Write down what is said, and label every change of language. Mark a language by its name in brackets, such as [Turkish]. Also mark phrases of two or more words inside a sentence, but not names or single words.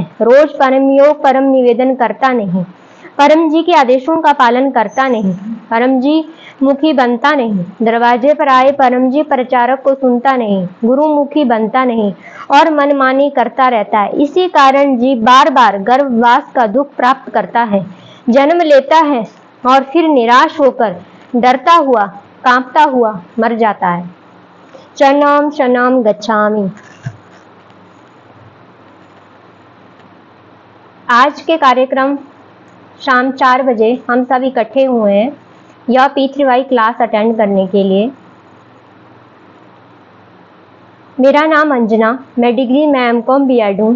[Hindi] रोज परम योग परम निवेदन करता नहीं, परम जी के आदेशों का पालन करता नहीं, परम जी मुखी बनता नहीं, दरवाजे पर आए परम जी प्रचारक को सुनता नहीं, गुरु मुखी बनता नहीं और मनमानी करता रहता है। इसी कारण जीव बार बार गर्भवास का दुख प्राप्त करता है, जन्म लेता है और फिर निराश होकर डरता हुआ कांपता हुआ मर जाता है। [Pali] शरणम शरणम गच्छामि। [Hindi] आज के कार्यक्रम शाम 4 बजे हम सब इकट्ठे हुए हैं यह P3Y [English] class attend [Hindi] करने के लिए। मेरा नाम अंजना, मैं डिग्री में M.Com B.Ed हूँ।